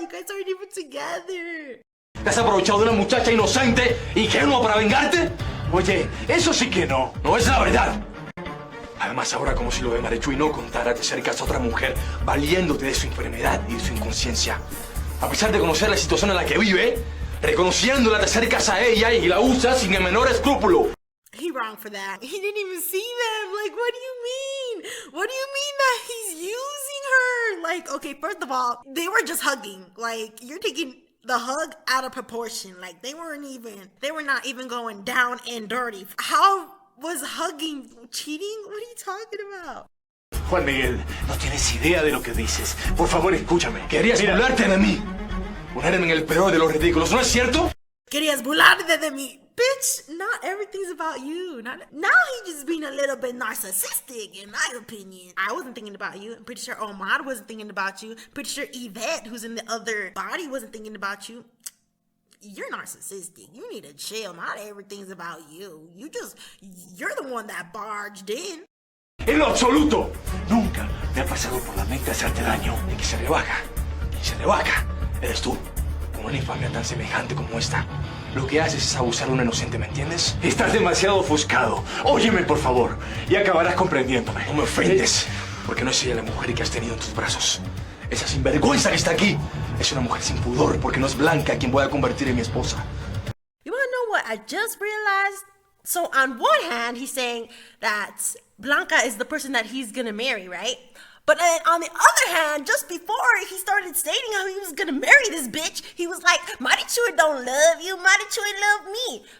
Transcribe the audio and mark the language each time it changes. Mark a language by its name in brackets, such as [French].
[English] You guys aren't even together. [Spanish] ¿Te has aprovechado de una muchacha inocente, ingenua para vengarte? Oye, eso sí que no. No es la verdad. Además, ahora como si lo de Marichuy no contara, te acercas a otra mujer valiéndote de su enfermedad y de su inconsciencia. A pesar de conocer la situación en la que vive, reconociéndola, te acercas a ella y la usas sin el menor escrúpulo. [English] He wrong for that. He didn't even see them. Like, what do you mean? What do you mean that he's using her? Like, okay, first of all, they were just hugging. Like, you're taking the hug out of proportion. Like, they were not even going down and dirty. How was hugging cheating? What are you talking about? [Spanish] Juan Miguel, no tienes idea de lo que dices. Por favor, escúchame. Querías burlarte de mí. Ponerme en el peor de los ridículos, ¿no es cierto? Querías burlarte de mí. [English] Bitch, not everything's about you. Now he's just being a little bit narcissistic, in my opinion. I wasn't thinking about you. I'm pretty sure Omar wasn't thinking about you. Pretty sure Yvette, who's in the other body, wasn't thinking about you. You're narcissistic. You need to chill. Not everything's about you. You're the one that barged in. [Spanish] En lo absoluto. Nunca me ha pasado por la mente hacerte daño. Y que se rebaja. Quien se rebaja eres tú. Con una infamia tan semejante como esta. Lo que haces es abusar de un inocente, ¿me entiendes? Estás demasiado ofuscado. Óyeme, por favor, y acabarás comprendiéndome. No me ofendes, porque no es ella la mujer que has tenido en tus brazos. Esa sinvergüenza que está aquí es una mujer sin pudor, porque no es Blanca quien voy a convertir en mi esposa. [English] You wanna know what I just realized? So on one hand, he's saying that Blanca is the person that he's gonna marry, right? But then on the other hand, just before he started stating how he was gonna marry this bitch, he was like, Marichui don't love you, Marichui love me.